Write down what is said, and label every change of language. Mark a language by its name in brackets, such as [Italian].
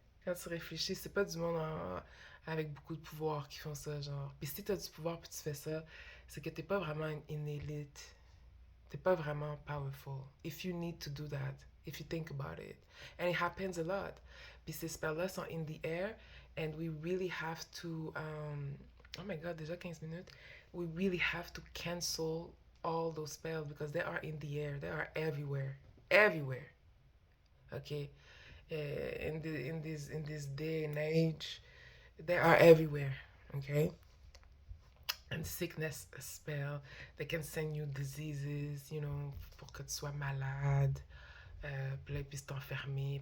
[French] Quand tu réfléchis, c'est pas du monde avec beaucoup de pouvoir qui font ça, genre. Puis si t'as du pouvoir puis tu fais ça, c'est que t'es pas vraiment une élite. T'es pas vraiment powerful. [English] If you need to do that, if you think about it. And it happens a lot. [French] Puis ces spells-là sont [English] in the air, and we really have to, oh my god, [French] déjà 15 minutes. [English] We really have to cancel all those spells because they are in the air. They are everywhere. Everywhere. Okay? In this day and age, they are everywhere. Okay? And sickness spell, they can send you diseases, you know, [French] pour que tu sois malade, puis là, ils puissent t'enfermer.